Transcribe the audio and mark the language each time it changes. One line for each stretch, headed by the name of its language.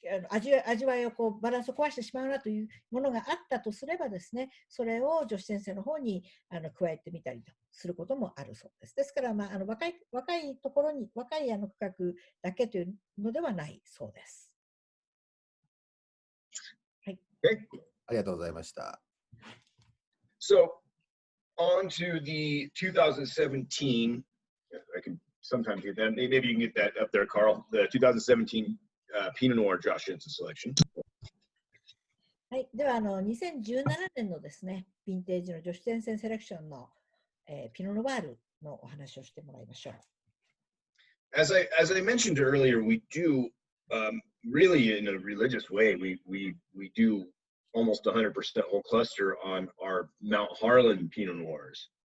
Japanese: 味わいをバランスを壊してしまうなというものがあったとすればですね、それを女子先生の方に加えてみたりとすることもあるそうです。ですから、若いところに、若い区画だけというのではないそうです。はい。ありがとうございました。
English: So, on to the 2017, I can sometimes get that, maybe you can get that up there, Carl, the 2017Pinot Noir Josh Jensen selection.
Japanese: はい。では、2017年のですね、ヴィンテージの女子先生セレクションの、ピノノワールのお話をしてもらいましょう。
English: As I mentioned earlier, we do really in a religious way, we do almost 100% whole cluster on our Mount Harlan Pinot Noirs.